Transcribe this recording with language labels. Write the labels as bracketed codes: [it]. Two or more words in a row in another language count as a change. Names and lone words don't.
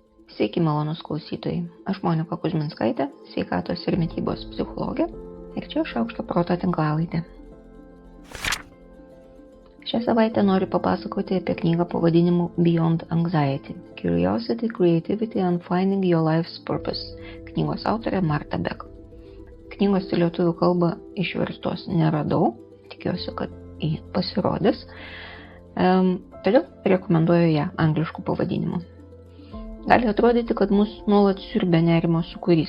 [lt] Sveiki, malonūs klausytojai. Aš Monika Kuzminskaitė, sveikatos ir mitybos psichologė ir čia Šaukšto proto tinklalaidė. Šią savaitę noriu papasakoti apie knygą pavadinimu Beyond Anxiety – Curiosity, Creativity and Finding Your Life's Purpose. Knygos autorė Marta Beck. Knygos į lietuvių kalbą išverstos neradau, tikiuosi, kad ji pasirodys. Todėl rekomenduoju ją angliškų pavadinimų. Gali atrodyti, kad mus nuolat siurbia nerimo sūkurys.